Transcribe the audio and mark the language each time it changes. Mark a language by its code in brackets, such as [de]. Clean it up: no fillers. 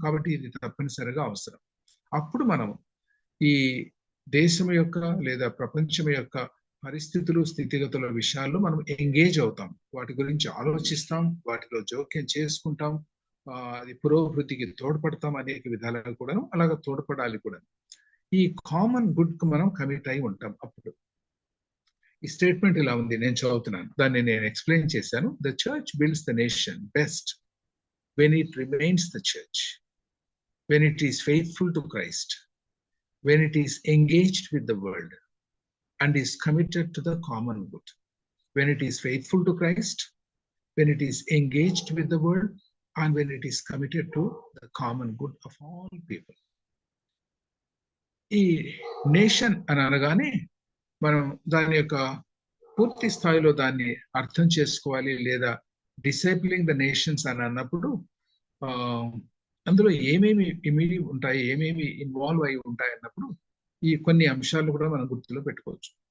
[te] కాబట్టి ఇది తప్పనిసరిగా అవసరం. అప్పుడు మనం ఈ దేశం యొక్క లేదా ప్రపంచం యొక్క పరిస్థితులు, స్థితిగతుల విషయాల్లో మనం ఎంగేజ్ అవుతాం, వాటి గురించి ఆలోచిస్తాం, వాటిలో జోక్యం చేసుకుంటాం, అది పురోభివృద్ధికి తోడ్పడతాం. అనేక విధాలుగా కూడా అలాగా తోడ్పడాలి కూడా. ఈ కామన్ గుడ్ కు మనం కమిట్ అయి ఉంటాం. అప్పుడు ఈ స్టేట్మెంట్ ఇలా ఉంది, నేను చదువుతున్నాను, దాన్ని నేను ఎక్స్ప్లెయిన్ చేశాను. [en] The church builds the nation best when it remains the church, when it is faithful to Christ, when it is engaged with the world and is committed to the common good. When it is faithful to Christ, when it is engaged with the world, and when it is committed to the common good of all people. [te] ఈ nation అని అనగానే మనం దాని యొక్క పూర్తి స్థాయిలో దాన్ని అర్థం చేసుకోవాలి. లేదా [en] disciplining the nations [te] అని అన్నప్పుడు అందులో ఏమేమి ఇమిడి ఉంటాయి, ఏమేమి ఇన్వాల్వ్ అయి ఉంటాయి అన్నప్పుడు ఈ కొన్ని అంశాలు కూడా మనం గుర్తులో పెట్టుకోవచ్చు.